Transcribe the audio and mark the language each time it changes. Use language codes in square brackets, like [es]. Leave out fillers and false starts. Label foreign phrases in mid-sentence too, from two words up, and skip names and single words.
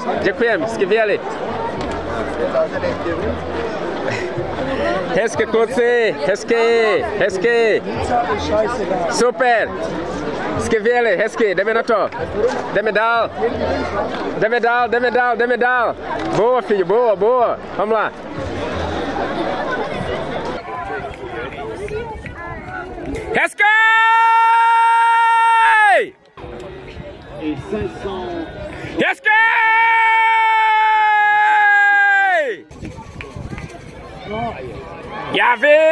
[cs] Děkujem, skvělý! Hezky, kluci, hezky. Super. Skvělý, hezky, jdeme na to. Jdeme dál. [pt] Boa, filho, boa. Vamos lá. [cs] Hezky! Hezky! Já vím!